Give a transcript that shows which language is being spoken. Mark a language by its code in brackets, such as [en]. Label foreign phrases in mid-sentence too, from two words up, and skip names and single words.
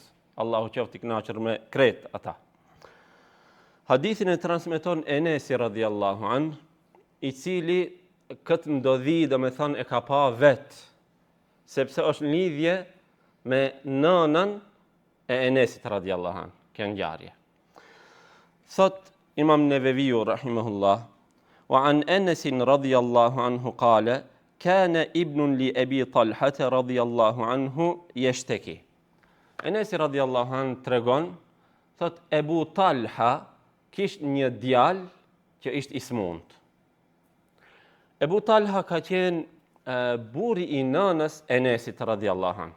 [sq] Allahu qoftë i kënaqur me krejt ata. Hadithin e transmeton Enesi [ar] رضي الله عن, [sq] i cili këtë ndodhi domethënë e ka pa vet, sepse është në lidhje me nënën e Enesit [ar] رضي الله عن, [sq] kjo ngjarje. Thot Imam Neveviu rahimahullah, [ar] وعن أنس رضي الله عنه قال كان ابن لأبي طلحة رضي الله عنه يشتكي. [sq] Enes [ar] رضي الله عنه [sq] tregon, thot Ebu Talha kishte një djalë që ishte i smund. Ebu Talha ka qenë burri i nënës Enesit [ar] رضي الله عنه.